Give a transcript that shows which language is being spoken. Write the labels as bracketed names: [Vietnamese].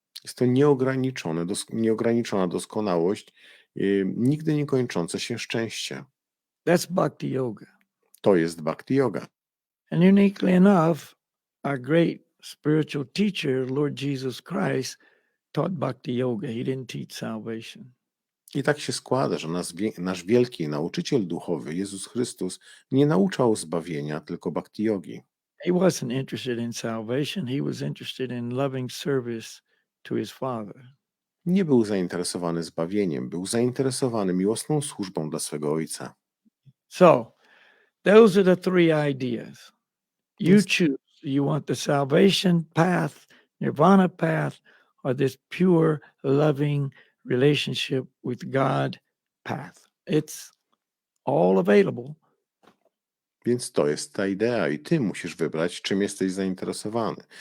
[Polish] Jest to nieograniczona doskonałość, nigdy nie kończące się szczęście. [English] That's bhakti yoga. [Polish] To jest bhakti yoga. [English] And uniquely enough, our great spiritual teacher, Lord Jesus Christ, taught bhakti yoga. He didn't teach salvation. [Polish] I tak się składa, że nasz wielki nauczyciel duchowy, Jezus Chrystus, nie nauczał zbawienia, tylko bhakti yogi. [English] He wasn't interested in salvation. He was interested in loving service to his Father. [Polish] Nie był zainteresowany zbawieniem, był zainteresowany miłosną służbą dla swego Ojca. [English] So, those are the three ideas. You Yes. choose. You want the salvation path, nirvana path, or this pure, loving relationship with God path. It's all available. [Polish] Więc to jest ta idea i ty musisz wybrać, czym jesteś zainteresowany.